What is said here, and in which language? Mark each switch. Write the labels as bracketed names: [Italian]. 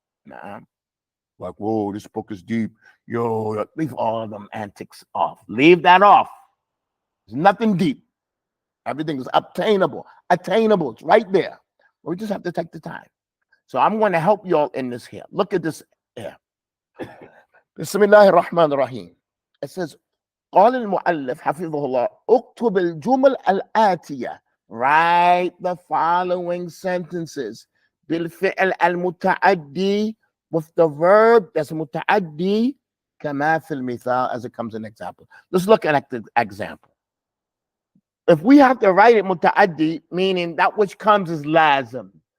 [English] Like, whoa, this book is deep. Yo, leave all of them antics off. Leave that off. There's nothing deep. Everything is obtainable. Attainable. It's right there. We just have to take the time. So I'm going to help you all in this here. Look at this here. Bismillahir Rahmanir Rahim. It says, [Arabic] قال المؤلف حفظه الله اكتب الجمل الآتية. [English] Write the following sentences. [Arabic] بالفعل المتعدي, [English] with the verb that's متعدي [Arabic] كما في المثال, [English] as it comes in example. Let's look at the example. If we have to write it متعدي, meaning that which comes is lazim.